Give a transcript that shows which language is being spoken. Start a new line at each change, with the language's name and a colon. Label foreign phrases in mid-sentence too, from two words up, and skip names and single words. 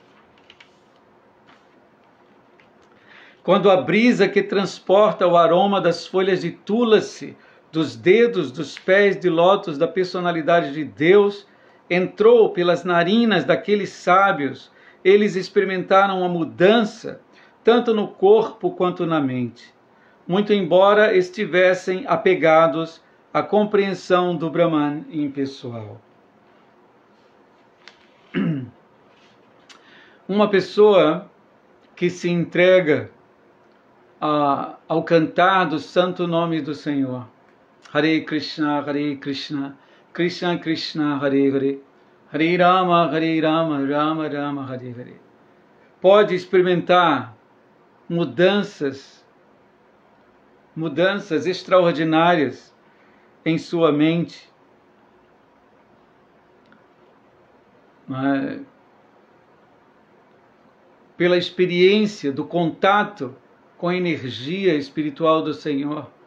Portuguese: Quando a brisa que transporta o aroma das folhas de tulasi, dos dedos dos pés de lótus da personalidade de Deus, entrou pelas narinas daqueles sábios, eles experimentaram uma mudança, tanto no corpo quanto na mente, muito embora estivessem apegados à compreensão do Brahman impessoal. Uma pessoa que se entrega ao cantar do santo nome do Senhor, Hare Krishna, Krishna Krishna, Hare Hare, Hare Rama, Rama Rama, Hare Hare, pode experimentar mudanças extraordinárias em sua mente, pela experiência do contato com a energia espiritual do Senhor.